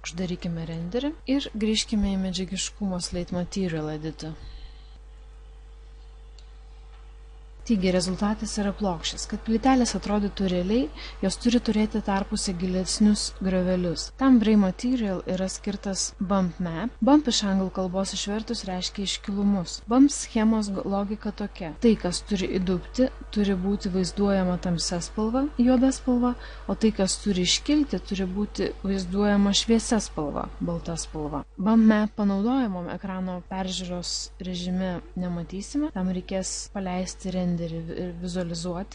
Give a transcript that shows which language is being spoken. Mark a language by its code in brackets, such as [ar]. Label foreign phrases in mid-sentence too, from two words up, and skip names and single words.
[lt] Uždarykime renderį ir grįžkime į medžiagiškumo Slate Material editą. Taigi rezultatas yra plokščias. Kad plytelės atrodytų realiai, jos turi turėti tarpuose gilesnius griovelius. Tam Bray Material yra skirtas [en] bump map. [lt] Bump iš anglų kalbos išvertus reiškia iškilumus. Bump schemos logika tokia. Tai, kas turi įdubti, turi būti vaizduojama tamsia spalva, juoda spalva, o tai, kas turi iškilti, turi būti vaizduojama šviesia spalva, balta spalva. [en] Bump map [lt] panaudojamom ekrano peržiūros režime nematysime, tam reikės paleisti renderį ir vizualizuoti.